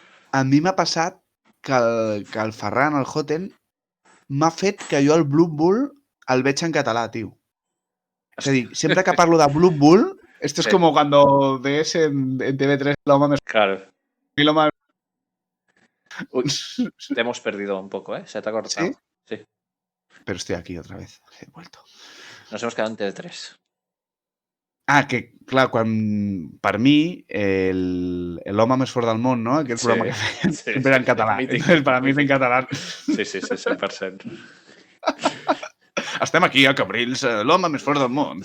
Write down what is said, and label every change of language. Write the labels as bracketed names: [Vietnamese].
[Catalan] A mi m'ha passat que el Ferran, el Joten, m'ha fet que jo el Blood Bowl el veig en català, tio. [Spanish] Es decir, siempre que parlo de Blood Bowl, esto es como cuando ves en TV3 Loma me... Claro. Loma... Uy, te hemos perdido un poco, ¿eh? Se te ha cortado. Sí. Pero estoy aquí otra vez. He vuelto. Nos hemos quedado en TV3. [Catalan] Que, clar, quan per mi l'home més fort del món, no? Aquest programa que feien, sempre era en català. [Spanish] Entonces, para mí [Catalan] és en català. Sí, 100%. Estem aquí a Cabrils, l'home més fort del món.